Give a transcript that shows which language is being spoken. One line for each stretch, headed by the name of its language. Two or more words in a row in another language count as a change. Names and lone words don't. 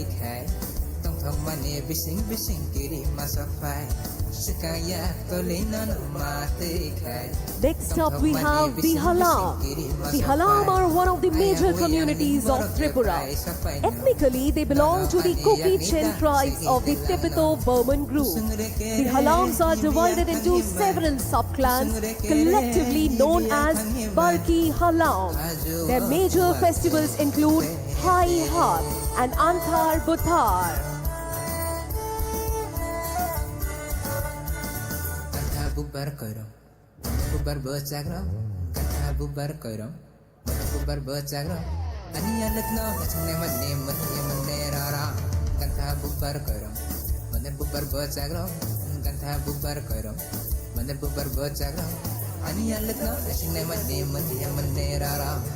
Kok Borok: kai tong thong mane bising kiri masafai sekang ya tolinan mati kai.
English: Next up, we have the Halam. The Halam are one of the major communities of Tripura. Ethnically, they belong to the Kuki-Chin tribes of the Tibeto-Burman group. The Halams are divided into several subclans, collectively known as Barki Halam. Their major festivals include Hai Hat and Antar Buthar.
Kok Borok: Bubar korom bubar bachagro gata bubar korom bubar bachagro ani alagno hasne manne rara gata bubar korom manne bubar bachagro gata bubar korom manne bubar bachagro ani alagno hasne manne rara.